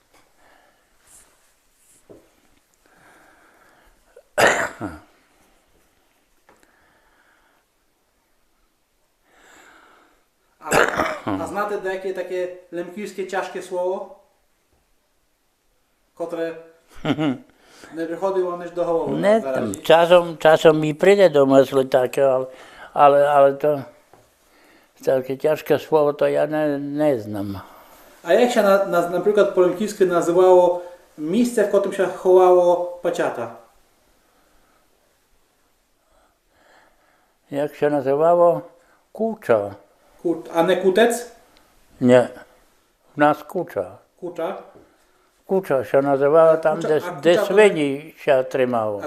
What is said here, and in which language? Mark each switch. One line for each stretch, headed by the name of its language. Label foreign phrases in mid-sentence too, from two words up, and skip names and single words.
Ukrainian: A знаєте деяке таке лемківське тяжке слово, котре не приходить вам ніж до голови?
Polish: Nie
Ukrainian: наразі?
Polish: tam, czasem mi przyjdzie do myśli takie, ale to takie ciężkie słowo to ja nie znam.
Ukrainian: А як
Polish: się na przykład
Ukrainian: po лемківськи називало місце, в котрому się ховало пачата?
Polish: Jak się nazywało? Kucza. A nie kutec? Nie, w nas kucza. Kucza. Kucza się nazywała tam, Kucza- a gdzie kucza to- świni się trzymało.